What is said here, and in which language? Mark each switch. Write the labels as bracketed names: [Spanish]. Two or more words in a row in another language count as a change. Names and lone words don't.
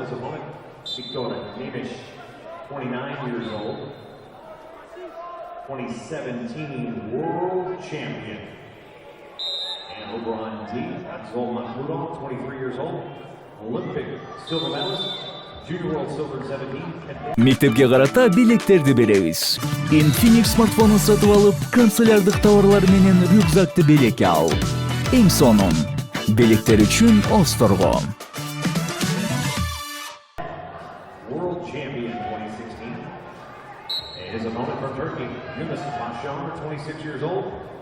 [English] His opponent, Viktor Nemish, 29 years old, 2017 world champion. And over on D, Zol Mahmudov, 23 years old, Olympic silver medalist, junior world silver 17. [Kyrgyz] Мектепке карата белектерди беребиз. Infinix смартфонун сатып алып, канцелярдык товарлар менен рюкзакты белекке ал. Эң сонун белектер үчүн Осторго. [English] World champion 2016. And his opponent from Turkey, Yunus Başar, 26 years old.